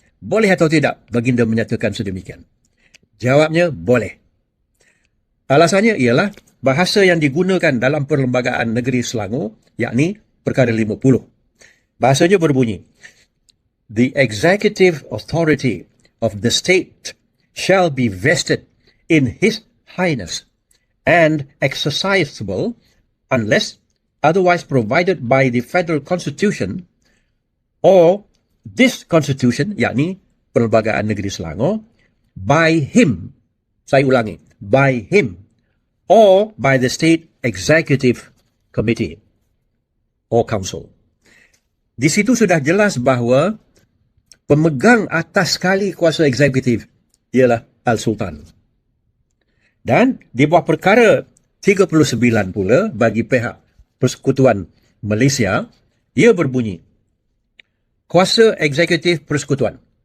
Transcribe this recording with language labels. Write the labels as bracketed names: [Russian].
[Malay] Boleh atau tidak baginda menyatakan sedemikian? Jawabnya boleh. Alasannya ialah bahasa yang digunakan dalam Perlembagaan Negeri Selangor, yakni perkara 50. Bahasanya berbunyi, [English] the executive authority of the state shall be vested in His Highness and exercisable unless otherwise provided by the Federal Constitution or this Constitution, [Malay] yakni Perlembagaan Negeri Selangor, [English] by him, [Malay] saya ulangi, [English] by him, or by the State Executive Committee or Council. [Malay] Di situ sudah jelas bahawa pemegang atas sekali kuasa eksekutif ialah Al-Sultan. Dan di bawah perkara 39 pula bagi pihak Persekutuan Malaysia, ia berbunyi, kuasa eksekutif persekutuan.